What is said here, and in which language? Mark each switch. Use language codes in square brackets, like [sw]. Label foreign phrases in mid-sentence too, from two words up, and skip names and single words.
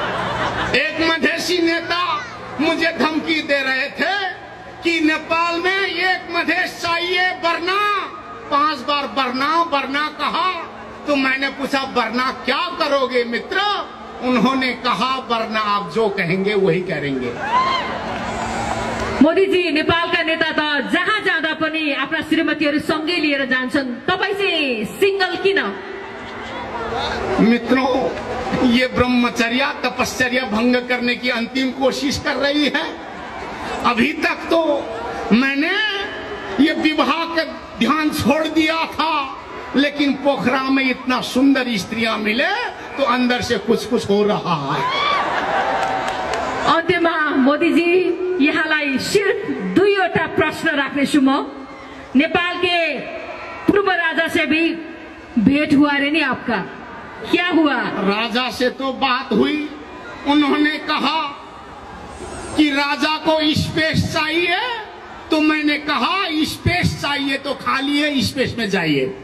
[hi] एक मधेसी नेता मुझे धमकी दे रहे थे कि नेपाल में एक मधेश चाहिए वरना 5 बार वरना कहा। तो मैंने पूछा वरना क्या करोगे मित्र? उन्होंने कहा वरना आप जो कहेंगे वही करेंगे। [ne] मोदीजी नेपालका नेता त जहाँ जाँदा पनि आफ्ना श्रीमतीहरू सँगै लिएर जान्छन्, तपाईँ चाहिँ सिंगल किन? [hi] मित्रों, ये ब्रह्मचर्या तपश्चर्या भंग करने की अंतिम कोशिश कर रही है। अभी तक तो मैंने ये विवाह का ध्यान छोड़ दिया था, लेकिन पोखरा में इतना सुंदर स्त्रियां मिले तो अंदर से कुछ हो रहा है। [ne] अन्त्यमा मोदीजी यहाँलाई सिर्फ 2वटा प्रश्न राख्नेछु म। [hi] नेपाल के पूर्व राजा से भी भेंट हुआ रे नहीं आपका, क्या हुआ? राजा से तो बात हुई, उन्होंने कहा कि राजा को स्पेस चाहिए, तो मैंने कहा स्पेस चाहिए तो खाली है, स्पेस में जाइए।